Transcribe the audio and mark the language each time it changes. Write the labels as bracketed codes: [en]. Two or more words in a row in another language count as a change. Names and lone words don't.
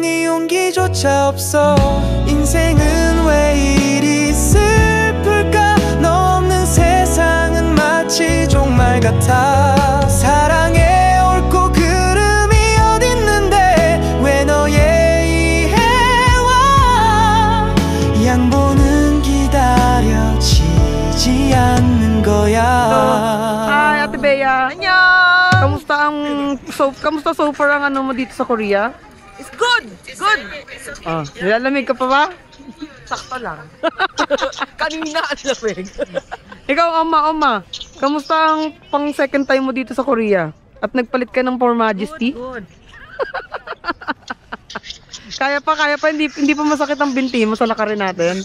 [ko] 네 용기조차 없어 인생은 왜 이리 슬플까 너 없는 세상은 마치 종말 같아 사랑의 옳고 그름이 어딨는데 왜 너의 이해와 양보는 기다려지지 않는 거야. [en] Hi, Ate Bea. Annyeong! [tl] Kamusta [en] so far [tl] ang ano mo dito sa Korea? [en] It's good! Good! [tl] Nilalamig ka pa ba? Sakto lang. Kanina ang lamig. Ikaw, Oma. Kamusta ang pang second time mo dito sa Korea? At nagpalit ka ng For Majesty? Good. Kaya pa, hindi pa masakit ang binti mo sa lakarin natin.